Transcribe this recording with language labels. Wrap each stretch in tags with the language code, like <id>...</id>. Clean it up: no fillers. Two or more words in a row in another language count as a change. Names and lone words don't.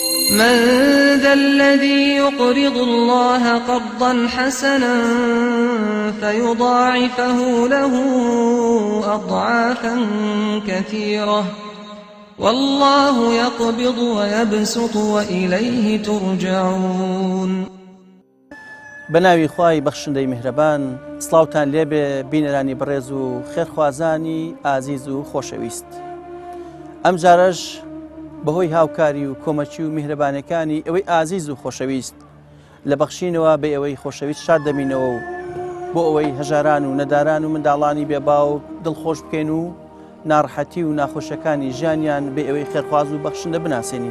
<ar>من ذا الذي يقرض الله قرضا حسنا فيضاعفه له أضعافا كثيرة والله يقبض ويبسط وإليه ترجعون.</ar> <ckb>بناوی خوای بەخشندەی میهرەبان، سڵاوتان لێبێ بینەرانی بەڕێز و خێرخوازانی ئازیز و خۆشەویست. ئەم جارەش بەهۆی هاوکاری و کۆمەچی و میهرەبانەکانی ئەوەی ئازیز و خۆشەویست لە بەخشینەوە بە ئەوەی خۆشەویست شاد دەمینەوە و بۆ ئەوەی هەژاران و نەداران و منداڵانی بێباو دڵخۆش بکەین و ناڕەحەتی و ناخۆشەکانی ژیانیان بە ئەوەی خێرخواز و بەخشندە بناسێنین.</ckb>